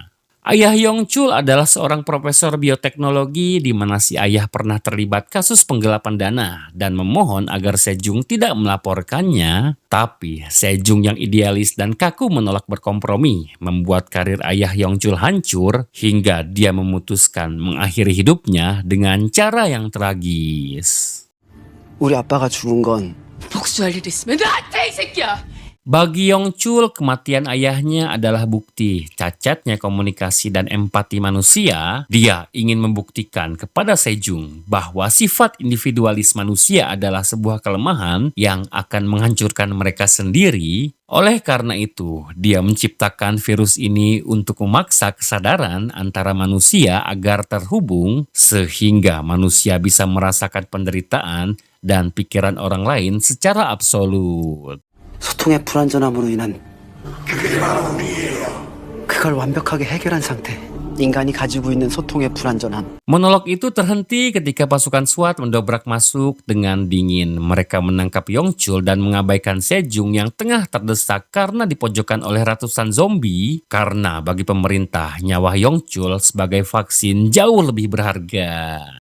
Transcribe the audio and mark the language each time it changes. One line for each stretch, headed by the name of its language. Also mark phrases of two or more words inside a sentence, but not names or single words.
Indonesian: Ayah Yongchul adalah seorang profesor bioteknologi di mana si ayah pernah terlibat kasus penggelapan dana dan memohon agar Sejong tidak melaporkannya. Tapi Sejong yang idealis dan kaku menolak berkompromi membuat karir ayah Yongchul hancur hingga dia memutuskan mengakhiri hidupnya dengan cara yang tragis.
Korean: 우리 아빠가 죽은 건 복수할 일 있으면 나한테 이 새끼야.
Indonesian: Bagi Yongchul, kematian ayahnya adalah bukti cacatnya komunikasi dan empati manusia. Dia ingin membuktikan kepada Sejong bahwa sifat individualis manusia adalah sebuah kelemahan yang akan menghancurkan mereka sendiri. Oleh karena itu, dia menciptakan virus ini untuk memaksa kesadaran antara manusia agar terhubung sehingga manusia bisa merasakan penderitaan dan pikiran orang lain secara absolut.
Korean: 소통의 불완전함으로 인한 그걸 완벽하게 해결한 상태. 인간이 가지고 있는 소통의 불완전함.
Indonesian: Monolog itu terhenti ketika pasukan SWAT mendobrak masuk dengan dingin. Mereka menangkap Yongchul dan mengabaikan Sejong yang tengah terdesak karena dipojokkan oleh ratusan zombie. Karena bagi pemerintah, nyawa Yongchul sebagai vaksin jauh lebih berharga.